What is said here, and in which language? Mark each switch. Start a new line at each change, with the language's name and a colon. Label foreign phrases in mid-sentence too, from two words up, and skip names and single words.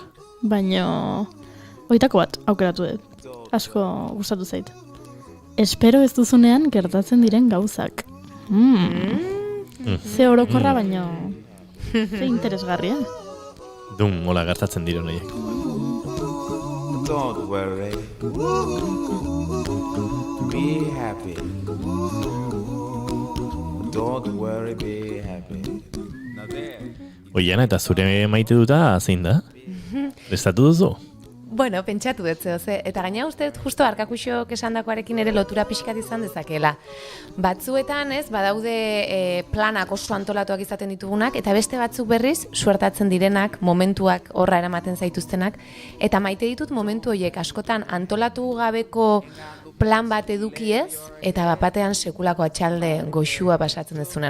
Basque: Baina, oitako bat aukeratu dut. Asko gustatu zait. Espero ez duzunean gertatzen diren gauzak. Ze orokorra baino, ze interesgarria. Mola gertatzen diren horiek.
English: Don't worry. Be happy. Don't worry, be happy. Now there.
Basque: Oiana, eta zure maite duta zein da? Prestatu duzu? Bueno, pentsatu dut ze, eta gaina uste dut justo arkakuxok esandakoarekin ere lotura pixkat izan dezakela. Batzuetan, badaude planak oso antolatuak izaten ditugunak, eta beste batzuk berriz suertatzen direnak, momentuak horra eramaten zaituztenak, eta maite ditut momentu horiek askotan antolatu gabeko plan bat edukiez, eta bapatean sekulako atxalde goxua pasatzen dezuna.